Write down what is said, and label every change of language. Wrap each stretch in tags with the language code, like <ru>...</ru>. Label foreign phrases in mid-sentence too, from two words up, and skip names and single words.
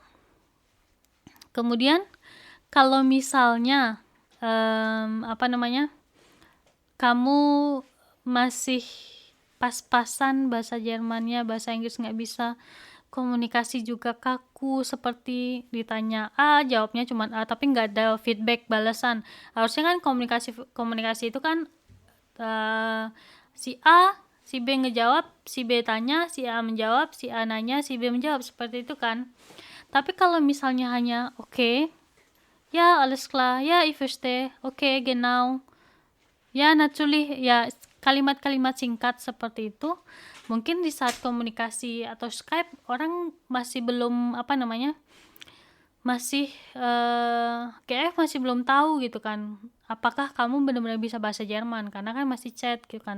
<id>Kemudian kalau misalnya kamu masih pas-pasan bahasa Jermannya, bahasa Inggris nggak bisa, komunikasi juga kaku, seperti ditanya A, jawabnya cuma A, tapi nggak ada feedback balasan. Harusnya kan komunikasi itu kan si A, si B ngejawab, si B tanya, si A menjawab, si A nanya, si B menjawab, seperti itu kan. Tapi kalau misalnya hanya oke, ya</id> <de>alles klar,</de> <id>ya</id> <de>ich verstehe,</de> <id>oke, genau, ya natürlich, ya kalimat-kalimat singkat seperti itu, mungkin di saat komunikasi atau Skype orang masih belum masih kayak masih belum tahu gitu kan, apakah kamu benar-benar bisa bahasa Jerman, karena kan masih chat gitu kan.</id>